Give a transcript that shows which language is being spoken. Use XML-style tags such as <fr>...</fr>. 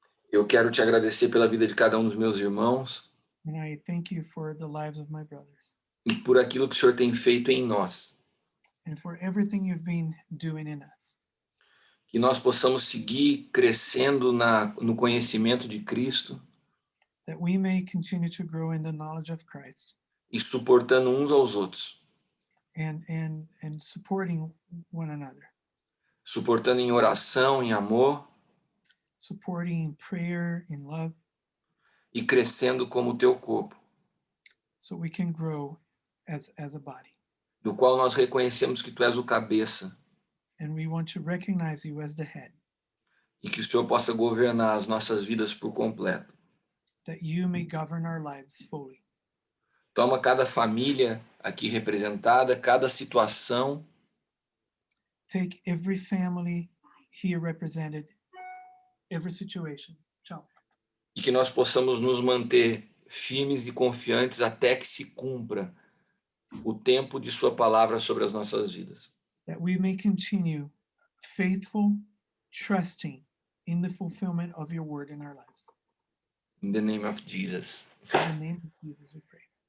<pt>Eu quero te agradecer pela vida de cada um dos meus irmãos</pt> <en>And I thank you for the lives of my brothers</en> <pt>e por aquilo que o Senhor tem feito em nós.</pt> <en>and for everything you've been doing in us.</en> <pt>Que nós possamos seguir crescendo no conhecimento de Cristo</pt> <en>That we may continue to grow in the knowledge of Christ</en> <pt>e suportando uns aos outros.</pt> <en>and supporting one another,</en> <pt>Suportando em oração, em amor</pt> <en>supporting in prayer, in love,</en> <pt>e crescendo como o teu corpo,</pt> <en>so we can grow as a body.</en> <pt>do qual nós reconhecemos que tu és o cabeça</pt> <en>And we want to recognize you as the head,</en> <pt>e que o Senhor possa governar as nossas vidas por completo.</pt> <en>that you may govern our lives fully.</en> <pt>Toma cada família aqui representada, cada situação,</pt> <en>Take every family here represented, every situation. Ciao.</en> <pt>e que nós possamos nos manter firmes e confiantes até que se cumpra o tempo de sua palavra sobre as nossas vidas.</pt> <en>That we may continue faithful, trusting in the fulfillment of your word in our lives. In the name of Jesus. In the name of Jesus, we pray.</en>